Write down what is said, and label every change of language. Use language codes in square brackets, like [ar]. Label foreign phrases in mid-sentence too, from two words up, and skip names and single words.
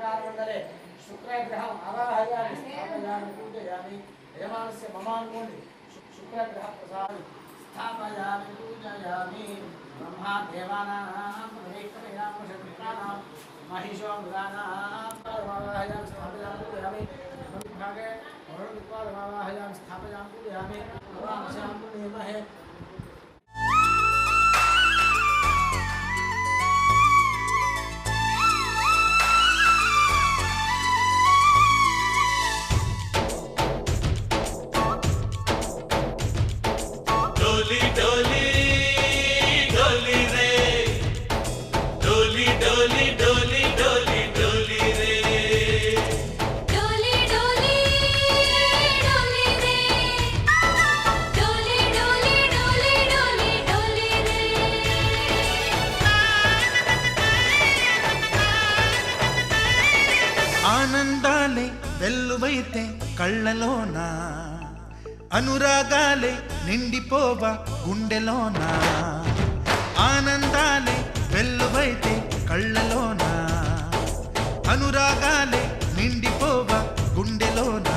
[sa] सूर्यमण्डले शुक्रग्रहम् आवाहयामि स्थापयामि पूजयामि यजमानस्य ममानुकोण्डि शुक्रग्रहप्रसादं स्थापयामि पूजयामि ब्रह्मा देवानां प्रवेक्तमेनां महिषो मृगानां आवाहयामि स्थापयामि पूजयामि भागे वरुणदिक्पालमावाहयामि स्थापयामि पूजयामि नमामस्यां पुण्यमहे [hi] डोली डोली डोली रे डोली डोली डोली डोली डोली रे डोली डोली डोली रे डोली डोली डोली डोली डोली रे [te] ఆనందాలే వెల్లువైతే కళ్ళలోనా అనురాగాలే నిండిపోవా గుండెలోనా ఆనందాలే వెల్లువైతే కళ్ళలోనా అనురాగాలే నిండిపోవా గుండెలోనా